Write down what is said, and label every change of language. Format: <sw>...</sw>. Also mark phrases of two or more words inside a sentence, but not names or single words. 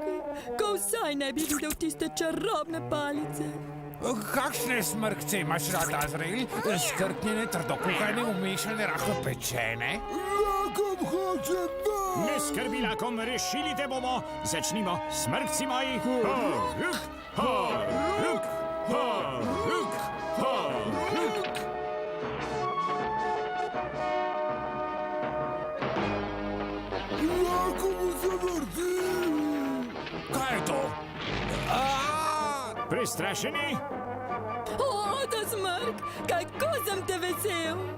<sl>Ko vsaj ne bi videl tiste čarobne palice. Kakšne smrkce imaš rad, Azrael? Skrtnjene, trdokuhane, umešane, rahlo pečene? Lakom hoče vas! Ne skrbi, lakom, rešili te bomo. Začnimo, smrkci moji. Ha, ruk, ha, ruk, ha, ruk, ha, ruk. Lakom se vrti! Kaj je to? Prestrašeni? O, ta smrk, kako sem te vesel.</sl>